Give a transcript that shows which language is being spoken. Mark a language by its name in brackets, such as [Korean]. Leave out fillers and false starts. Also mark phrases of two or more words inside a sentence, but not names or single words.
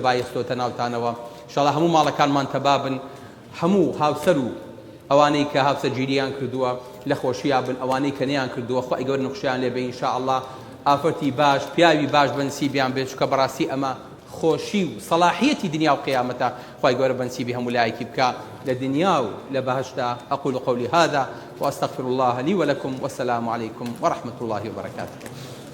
[Central Kurdish] تەبایەخستۆتە ناوتانەوە ئینشاءڵڵا هەموو ماڵەکانمان تەبابن هەموو هاوسەر و ئەوانەی کە هاوسەرگیرییان کردووە لە خۆشییا بن ئەوانەی کە نەیان کردووە خوای گەورە نەخشیان لێ بێ ئینشاءڵڵا ئافرەتی باش پیاوی باش بەنسیبیان بێت چونکە بەڕاستی ئەمە خۆشی و صلاحیەتی دنیا و قیامەتە خوای گەورە بەنسیبی هەموو لایەکی بکە لە دنیا و لە بەهەشتا [Arabic] أقول قولي هذا وأستغفر الله لي ولكم والسلام عليكم ورحمة الله وبركاته